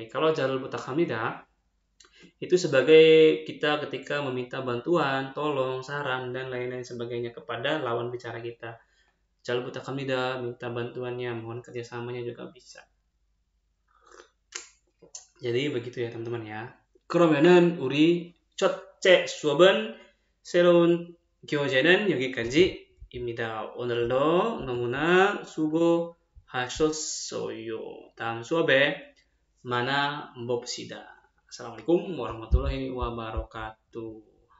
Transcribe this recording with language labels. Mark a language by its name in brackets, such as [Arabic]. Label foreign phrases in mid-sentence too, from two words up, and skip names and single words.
[Indonesian] Kalau jalbutakhamida itu sebagai kita ketika meminta bantuan, tolong, saran, dan lain-lain sebagainya kepada lawan bicara kita. jalbutakhamida, minta bantuannya, mohon kerjasamanya juga bisa. Jadi begitu ya teman-teman ya. [Korean] 그러면은 우리 첫째 수업은 새로운 교재는 여기까지입니다. 오늘도 너무나 수고하셨어요. 다음 수업에 만나 봅시다. [Arabic] السلام عليكم ورحمة الله وبركاته.